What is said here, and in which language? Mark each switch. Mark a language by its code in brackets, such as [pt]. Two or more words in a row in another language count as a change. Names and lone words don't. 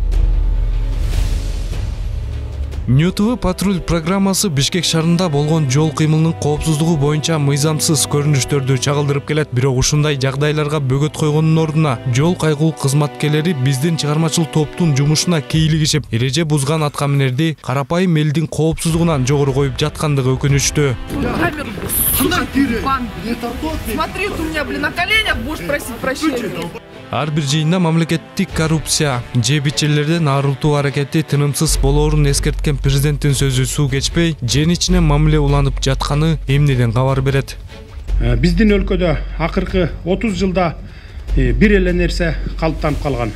[ky] YouTube Patrul программасы Бишкек шаарында болгон жол кыймылынын коопсуздугу боюнча мыйзамсыз көрүнүштөрдү чагылдырып келет. Бирок ушундай жагдайларга бөгөт койгондун ордуна жол кайгуу кызматкерлери биздин чыгармачыл топтун жумушуна кейлигишип, эреже бузган аткаминерди карапайым элдин коопсуздугунан жогору коюп жаткандыгы өкүнүчтүү. [ru] Камеру, сука, бан. Смотри, ты у меня, блин, на коленях будешь просить прощения. [ky] Ар бир жыйында мамлекеттик коррупция, жебичелерден арылтуу аракети тынымсыз болоорун эскерткен президенттин сөзү суу кечпей, жен ичине мамиле уланып жатканы эмнеден кабар берет. Биздин өлкөдө акыркы 30 жылда бир эле нерсе калыптанып калган.